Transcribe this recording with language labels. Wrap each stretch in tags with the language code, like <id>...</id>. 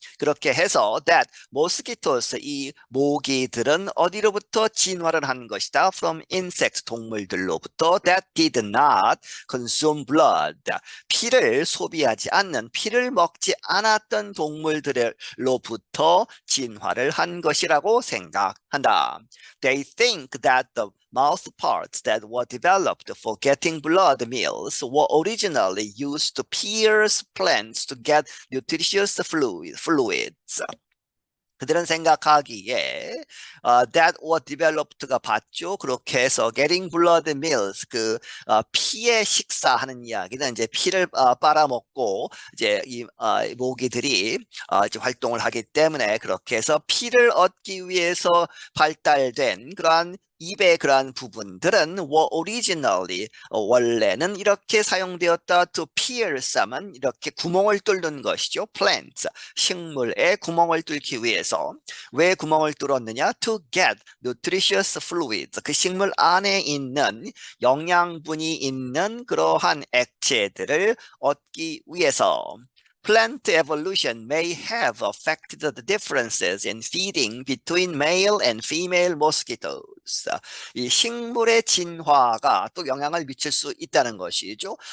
<ko>그렇게 해서</ko> <en>that mosquitoes,</en> <ko>이 모기들은 어디로부터 진화를 한 것이다.</ko> <en>from insects,</en> <ko>동물들로부터</ko> <en>that did not consume blood,</en> <ko>피를 소비하지 않는, 피를 먹지 않았던 동물들로부터 진화를 한 것이라고 생각한다.</ko> <en>They think that the mouth parts that were developed for getting blood meals were originally used to pierce plants to get nutritious fluids.</en> <ko>그들은 생각하기에</ko> <en>that was developed</en> <ko>가 봤죠. 그렇게 해서</ko> <en>getting blood meals,</en> <ko>피의 식사하는 이야기는 이제 피를 빨아먹고 이제 이 모기들이 이제 활동을 하기 때문에 그렇게 해서 피를 얻기 위해서 발달된 그러한 입의 그러한 부분들은</ko> <en>were originally,</en> <ko>원래는 이렇게 사용되었다.</ko> <en>to pierce</en> <ko>하면 이렇게 구멍을 뚫는 것이죠.</ko> <en>plants,</en> <ko>식물에 구멍을 뚫기 위해서. 왜 구멍을 뚫었느냐?</ko> <en>to get nutritious fluids,</en> <ko>그 식물 안에 있는 영양분이 있는 그러한 액체들을 얻기 위해서.</ko> <en>Plant evolution may have affected the differences in feeding between male and female mosquitoes.</en> <ko>이 식물의 진화가 또 영향을 미칠 수 있다는 것이죠.</ko>